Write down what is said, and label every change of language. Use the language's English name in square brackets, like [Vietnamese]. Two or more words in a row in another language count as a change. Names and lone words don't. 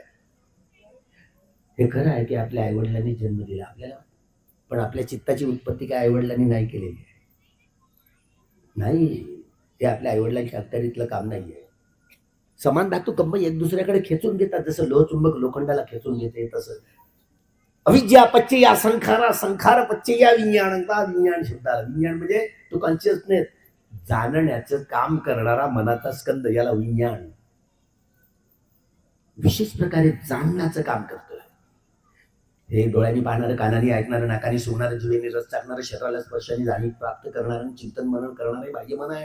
[Marathi] हे खरं आहे की आपल्या आईवडिलांनी जन्म दिला आपल्याला, पण आपल्या चित्ताची उत्पत्ती काय आईवडिलांनी नाही केलेली आहे. नाही, ते आपल्या आईवडिलांच्या अखत्यारीतलं काम नाहीये. समान धातू कंपनी एक दुसऱ्याकडे खेचून घेतात. जसं लोहचुंबक लोखंडाला खेचून घेते, तसं [Pali] अविद्या पच्चया संखारा, संखार पच्चया विज्ञान. [Marathi] विज्ञान शब्दाला, विज्ञान म्हणजे तो कॉन्शियसनेस, जाणण्याचं काम करणारा मनाचा स्कंद, याला विज्ञान. विशेष प्रकारे जाणण्याचं काम करतोय. हे डोळ्यांनी पाहणारं, कानाने ऐकणारं, नाकाने सुंगणारं, जिभेने रस चाकणारं, शरीराला स्पर्शाने जाणीव प्राप्त करणारं, चिंतन मनन करणारे बाह्य मन आहे.